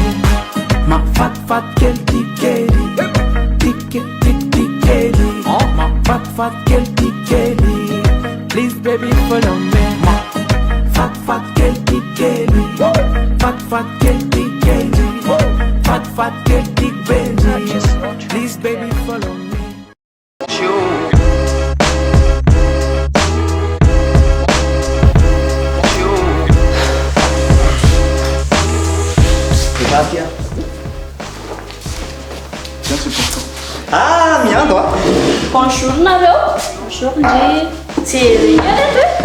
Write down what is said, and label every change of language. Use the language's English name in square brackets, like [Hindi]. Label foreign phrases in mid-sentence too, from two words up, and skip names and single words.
[English] My fat girl, tikeli, tikeli. Oh, my fat girl, tikeli. Please, baby, follow me. My fat girl, tikeli, fat girl, tikeli. Fat girl, tikeli. Please, baby, follow me. [Malagasy] Ah, miando Bonjour nareo. Bonjour ndry. Jery aleto e.